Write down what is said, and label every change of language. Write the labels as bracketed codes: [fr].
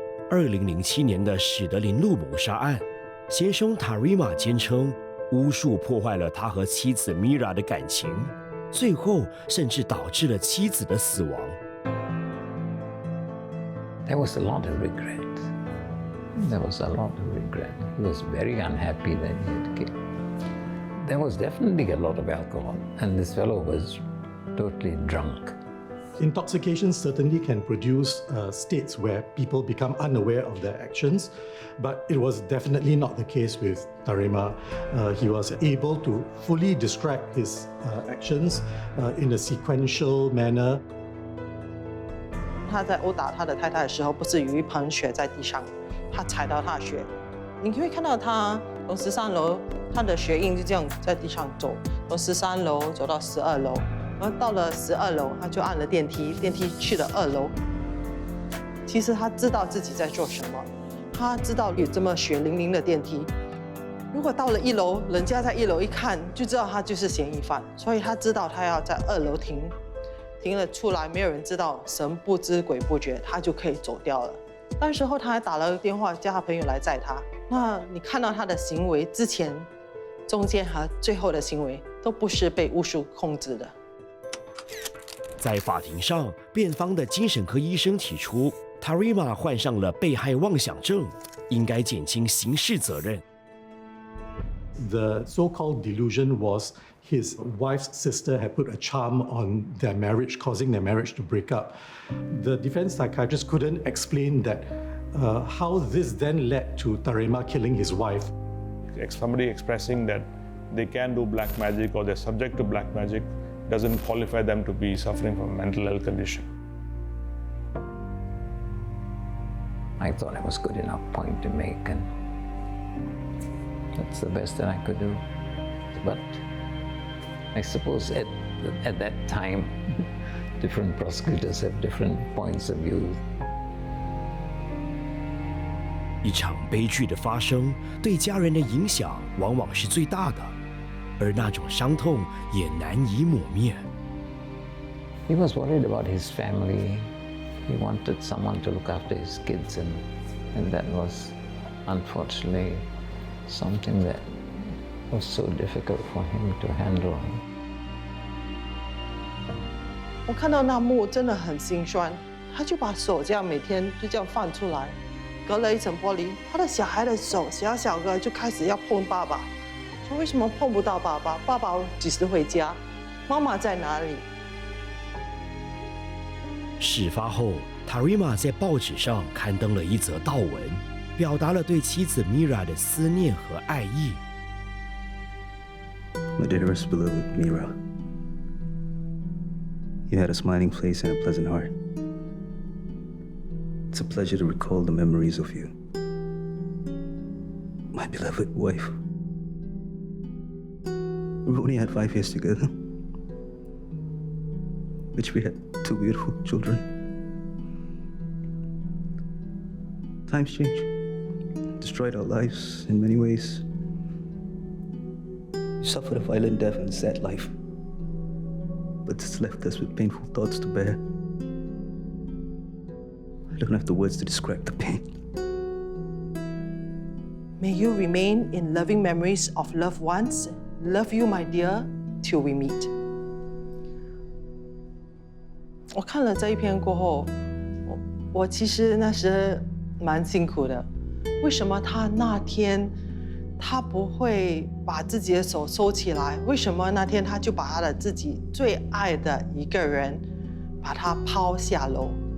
[zh] 2007年的史德林路谋杀案，嫌凶塔瑞玛坚称巫术破坏了他和妻子米拉的感情，最后甚至导致了妻子的死亡。 [en] There was a lot of regret. There was a lot of regret. He was very unhappy that he had killed. There was definitely a lot of alcohol, and this fellow was totally drunk. Intoxication certainly can produce states where people become unaware of their actions, but it was definitely not the case with Tarema. He was able to fully describe his actions in a sequential manner. [zh] 他在殴打他的太太的时候，不是有一盆血在地上，他踩到他的血，你会看到他从13楼，他的血印就这样在地上走，从13楼走到12楼，然后到了12楼，他就按了电梯，电梯去了2楼。其实他知道自己在做什么，他知道有这么血淋淋的电梯。如果到了1楼，人家在1楼一看就知道他就是嫌疑犯，所以他知道他要在2楼停。停了出来，没有人知道，神不知鬼不觉，他就可以走掉了。那时候他还打了电话叫他朋友来载他。那你看到他的行为之前、中间和最后的行为，都不是被巫术控制的。在法庭上，辩方的精神科医生提出 ，Tarema 患上了被害妄想症，应该减轻刑事责任。 [en] The so-called delusion was his wife's sister had put a charm on their marriage, causing their marriage to break up. The defense psychiatrist couldn't explain that how this then led to Tarema killing his wife. Somebody expressing that they can do black magic or they're subject to black magic doesn't qualify them to be suffering from a mental health condition. I thought it was good enough point to make, and that's the best that I could do. But I suppose at that time, different prosecutors have different points of view. [zh] 一场悲剧的发生，对家人的影响往往是最大的，而那种伤痛也难以抹灭。 [en] He was worried about his family. He wanted someone to look after his kids, and that was unfortunately something that was so difficult for him to handle. [zh] 我看到那幕真的很心酸，他就把手这样每天就这样放出来，隔了一层玻璃，他的小孩的手小小个就开始要碰爸爸，说为什么碰不到爸爸？爸爸几时回家？妈妈在哪里？事发后 ，Tarema 在报纸上刊登了一则悼文，表达了对妻子 Mira 的思念和爱意。 [en] My dearest beloved Mira, you had a smiling face and a pleasant heart. It's a pleasure to recall the memories of you. My beloved wife. We only had 5 years together, which we had 2 beautiful children. Times changed, destroyed our lives in many ways. You suffered a violent death and a sad life, but it's left us with painful thoughts to bear. I don't have the words to describe the pain. May you remain in loving memories of loved ones. Love you, my dear, till we meet. [zh] 我看了这一篇过后，我其实那时蛮辛苦的。为什么他那天他不会把自己的手收起来？为什么那天他就把他的自己最爱的一个人，把他抛下楼？